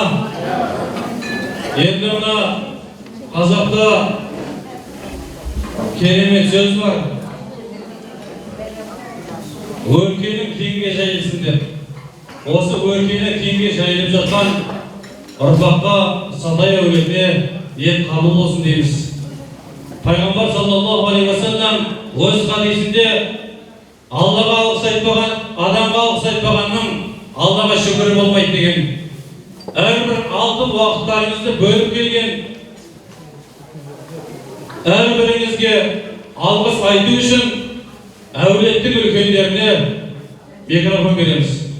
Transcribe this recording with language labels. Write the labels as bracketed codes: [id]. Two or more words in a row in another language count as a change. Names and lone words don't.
[kk] Енді мына қазақта керемет сөз бар. Өлкенің кеңге жайылсын деп. Осы өлкені кеңге жайылып жатқан ұрпаққа, Сатай әулетіне ниет қабыл болсын дейміз. Пайғамбар [ar] صلى الله عليه وسلم [kk] өз хадисінде Аллаға алғыс айтпаған, адамға алғыс айтпағанның Аллаға шүкірі болмайды деген. Әрбір алтын уақыттарыңызды бөліп келген әрбіріңізге алғыс айту үшін әулеттің үлкендеріне микрофон береміз.